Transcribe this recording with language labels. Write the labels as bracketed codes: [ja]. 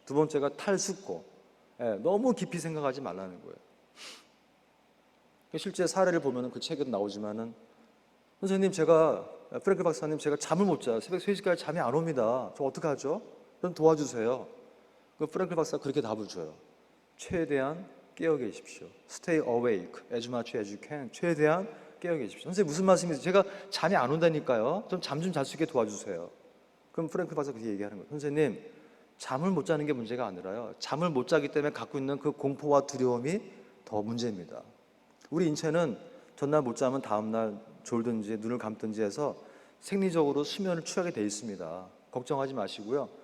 [ko] 두 번째가 탈숙고, 너무 깊이 생각하지 말라는 거예요. 실제 사례를 보면은 그 책에도 나오지만은 선생님 프랭클 박사님 제가 잠을 못 자요. 새벽 3시까지 잠이 안 옵니다. 저 어떡하죠? 그럼 도와주세요. 그 프랭클 박사가 그렇게 답을 줘요. 최대한 깨어 계십시오. [en] Stay awake as much as you can. [ko] 최대한 깨어 계십시오. 선생님 무슨 말씀이세요? 제가 잠이 안 온다니까요. 좀 잠 좀 잘 수 있게 도와주세요. 그럼 프랭클 박사가 그렇게 얘기하는 거예요. 선생님 잠을 못 자는 게 문제가 아니라요. 잠을 못 자기 때문에 갖고 있는 그 공포와 두려움이 더 문제입니다. 우리 인체는 전날 못 자면 다음날 졸든지 눈을 감든지 해서 생리적으로 수면을 취하게 돼 있습니다. 걱정하지 마시고요.